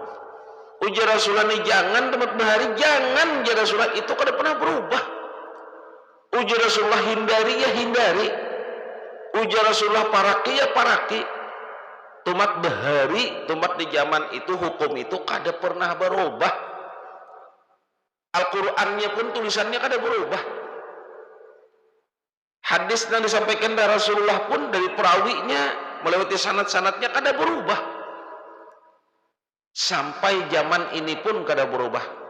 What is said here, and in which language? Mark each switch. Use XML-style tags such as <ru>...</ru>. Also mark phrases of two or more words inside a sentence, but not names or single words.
<bjn>Ujar Rasulullah ini jangan tempat bahari, jangan. Ujar Rasulullah itu kada pernah berubah. Ujar Rasulullah hindari ya hindari. Ujar Rasulullah paraki ya paraki. Tumat bahari, tumat di zaman itu hukum itu kada pernah berubah.</bjn> <id>Al-Qur'annya pun tulisannya kada berubah. Hadis yang disampaikan dari Rasulullah pun dari perawinya melewati sanad-sanadnya kada berubah. Sampai zaman ini pun kada berubah.</id>